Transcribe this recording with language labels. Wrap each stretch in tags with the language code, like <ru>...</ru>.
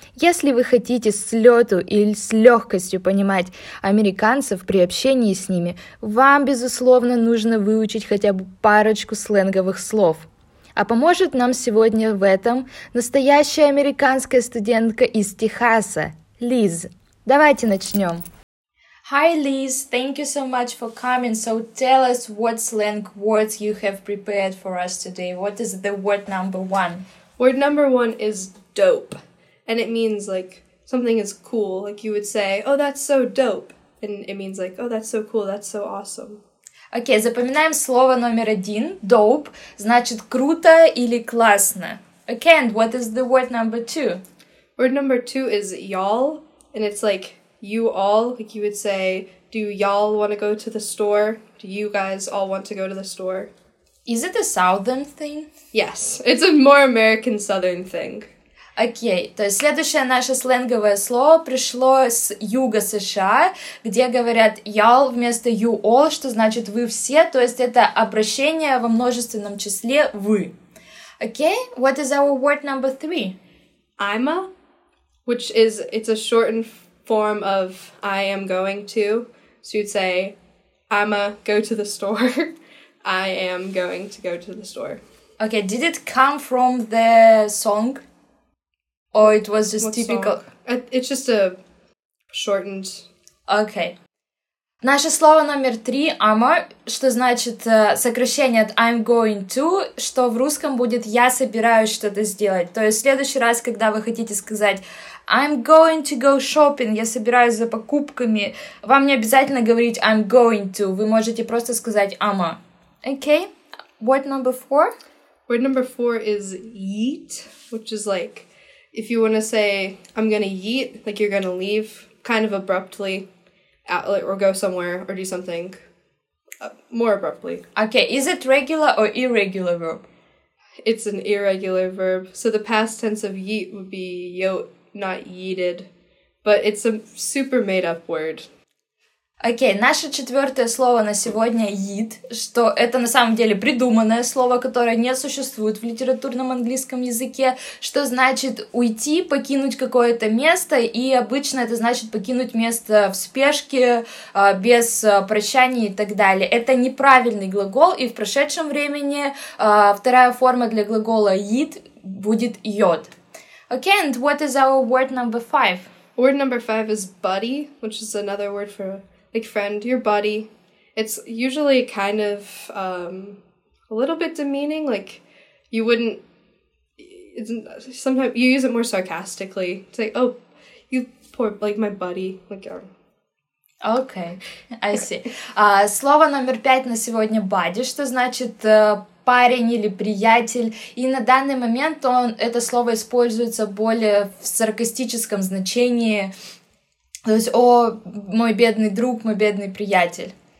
<ru>Если вы хотите с лету или с легкостью понимать американцев при общении с ними, вам, безусловно, нужно выучить хотя бы парочку сленговых слов. А поможет нам сегодня в этом настоящая американская студентка из Техаса, Лиз. Давайте начнем.</ru> <en>Hi, Liz. Thank you so much for coming. So tell us what slang words you have prepared for us today. What is the word number one? Word number one is dope. And it means like something is cool. Like you would say, oh, that's so dope. And it means like, oh, that's so cool. That's so awesome.</en> <ru>Окей, запоминаем слово номер один. Dope значит круто или классно.</ru> <en>Окей, and what is the word number two? Word number two is y'all. And it's like you all, like you would say, do y'all want to go to the store? Do you guys all want to go to the store? Is it a southern thing? Yes, it's a more American southern thing.</en> <ru>Окей, то есть следующее наше сленговое слово пришло с юга США, где говорят y'all вместо you all, что значит вы все, то есть это обращение во множественном числе вы.</ru> <en>Окей, what is our word number three? I'ma, which is, it's a shortened form of I am going to, so you'd say I'ma go to the store, I am going to go to the store. Окей, did it come from the song? Or it was just what typical? Song? It's just a shortened... Okay.</en> <ru>Наше слово номер три, ама, что значит сокращение от</ru> <en>I'm going to,</en> <ru>что в русском будет я собираюсь что-то сделать. То есть в следующий раз, когда вы хотите сказать</ru> <en>I'm going to go shopping,</en> <ru>я собираюсь за покупками, вам не обязательно говорить</ru> <en>I'm going to,</en> <ru>вы можете просто сказать ама.</ru> <en>Okay. Word number four? Word number four is yeet, which is like... If you want to say, I'm going to yeet, like you're going to leave kind of abruptly or go somewhere or do something more abruptly. Okay, is it regular or irregular verb? It's an irregular verb. So the past tense of yeet would be yoat, not yeeted. But it's a super made up word.</en> <ru>Окей, наше четвертое слово на сегодня yeet, что это на самом деле придуманное слово, которое не существует в литературном английском языке, что значит уйти, покинуть какое-то место, и обычно это значит покинуть место в спешке, без прощания и так далее. Это неправильный глагол, и в прошедшем времени вторая форма для глагола yeet будет yod.</ru> <en>Окей, and what is our word number five? Word number five is buddy, which is another word for... Like friend, your buddy. It's usually kind of a little bit demeaning. Like you wouldn't. It's sometimes you use it more sarcastically. It's like, oh, you poor like my buddy. Like. Okay, I see.</en> <ru>Слово номер пять на сегодня buddy, что значит. Парень или приятель, и на данный момент он это слово используется более в саркастическом значении. То есть, о, мой бедный друг, мой бедный приятель.</ru>